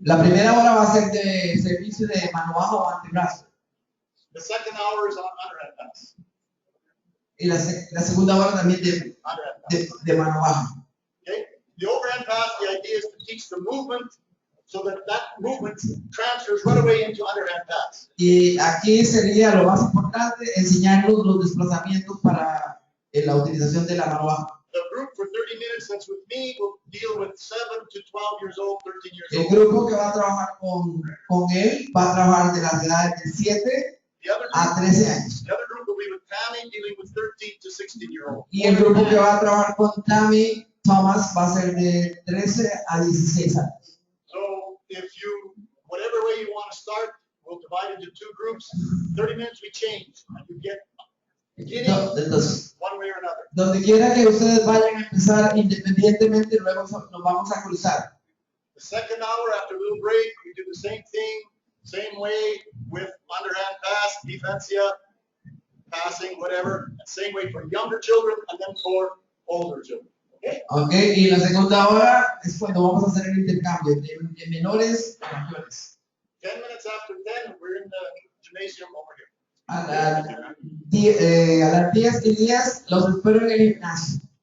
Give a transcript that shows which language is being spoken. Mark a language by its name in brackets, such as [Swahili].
[Spanish] La primera hora va a ser de servicio de mano baja o antebrazo. [English] The second hour is on underhand pass. [Spanish] Y la segunda hora también [English] Underhand pass. [Spanish] de mano baja. [English] Okay? The overhand pass, the idea is to teach the movement so that movement transfers right away into underhand pass. [Spanish] Y aquí sería lo más importante, enseñarnos los desplazamientos para la utilización de la mano baja. [English] The group for 30 minutes that's with me will deal with 7 to 12 years old, 13 years [Spanish] El [English] old. [Spanish] grupo que va a trabajar con él va a trabajar de las edades de 7 [English] The other [Spanish] a [English] group, [Spanish] 13 años. [English] the other group will be with Tammy dealing with 13 to 16 year old. [Spanish] Y el grupo que va a trabajar con Tammy Thomas va a ser de 13 a 16 años. [English] So if you, whatever way you want to start, we'll divide into two groups. 30 minutes we change and you get beginning [Spanish] Entonces, [English] one way or another. [Spanish] donde quiera que ustedes vayan a empezar independientemente, luego nos vamos a cruzar. [English] The second hour after a little break, we do the same thing, same way with underhand pass, defensia, passing, whatever, and same way for younger children and then for older children. Okay? [Spanish] Okay, y la segunda hora es cuando vamos a hacer el intercambio de menores a mayores. [English] 10 minutes after 10, we're in the gymnasium over here. [Spanish] A las 10 y 10 los espero en el gimnasio.